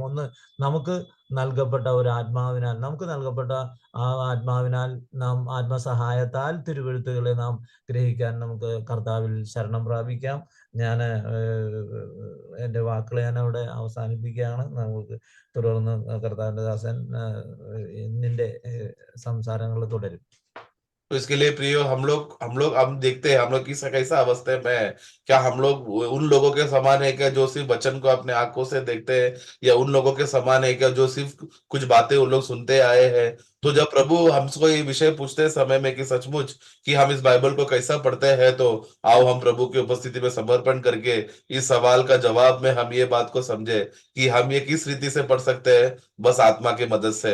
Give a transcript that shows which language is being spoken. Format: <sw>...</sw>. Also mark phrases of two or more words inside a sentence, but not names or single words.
<ml>ഒന്ന്, നമുക്ക് നൽകപ്പെട്ട ഒരു ആത്മാവിനാൽ, നാം ആത്മസഹായത്താൽ തിരുവെഴുത്തുകളെ നാം ഗ്രഹിക്കാൻ നമുക്ക് കർത്താവിൽ ശരണം പ്രാപിക്കാം. ഞാൻ എൻ്റെ വാക്കുകൾ ഞാൻ അവിടെ അവസാനിപ്പിക്കുകയാണ്. നമുക്ക് തുടർന്ന് കർത്താവിന്റെ ദാസൻ എന്നിന്റെ സംസാരങ്ങൾ തുടരും.</ml> <hi>तो इसके लिए प्रियो, हम देखते हैं हम लोग किस कैसा अवस्था में है। क्या हम लोग उन लोगों के समान है क्या जो सिर्फ वचन को अपने आंखों से देखते हैं, या उन लोगों के समान है क्या जो सिर्फ कुछ बातें उन लोग सुनते आए हैं। तो जब प्रभु हमको ये विषय पूछते समय में कि सचमुच कि हम इस बाइबल को कैसा पढ़ते हैं, तो आओ हम प्रभु की उपस्थिति में समर्पण करके इस सवाल का जवाब में हम ये बात को समझे कि हम ये किस रीति से पढ़ सकते हैं, बस आत्मा की मदद से।</hi>